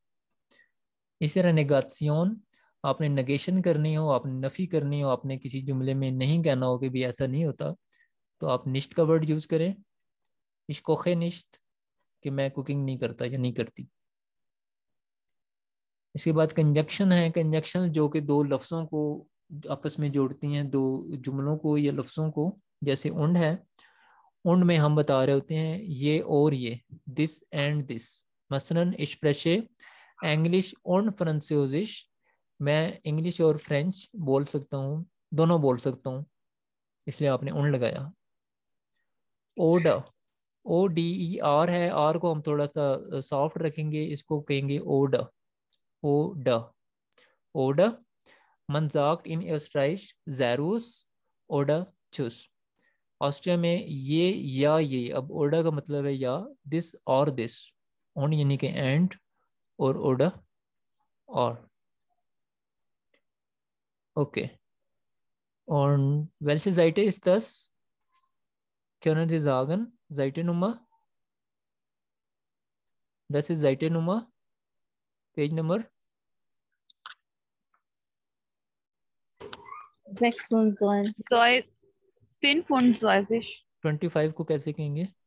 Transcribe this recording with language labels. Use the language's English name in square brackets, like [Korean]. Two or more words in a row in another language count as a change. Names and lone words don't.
[Hindi] इसी तरह नेगासियोन, आपने नेगेशन करनी हो, आपने नफ़ी करनी हो, आपने किसी जुमले में नहीं कहना हो कि भी ऐसा नहीं होता, तो आप निश्त का वर्ड यूज़ करें, [German] ich koche nicht, [Hindi] कि मैं कुकिंग नहीं करता या नहीं करती। इसके बाद कंजक्शन है, कंजक्शन जो कि दो लफ्ज़ों को आपस में जोड़ती हैं, दो जुमलों को या लफ्ज़ों को। जैसे उंड है, उंड में हम बता रहे होते हैं ये और ये, [English] this and this. [German] मसलन ich spreche Englisch und Französisch, [Hindi] मैं इंग्लिश और फ्रेंच बोल सकता हूँ, दोनों बोल सकता हूँ, इसलिए आपने उन लगाया। ओडा, ओ डी ई आर है, आर को हम थोड़ा सा सॉफ्ट रखेंगे, इसको कहेंगे ओडा, ओडा, ओडा। [German] Man sagt in Österreich Servus oder Tschüss। [Hindi] ऑस्ट्रिया में ये या ये, अब ओडा का मतलब है या, [English] this or this, [Hindi] ऑन यानी कि एंड, और ओडा और। ओके, [German] und welche Seite ist das? Können Sie sagen? Seitennummer? Das ist Seitennummer, [English] Page Number [Hindi] 25 को कैसे कहेंगे?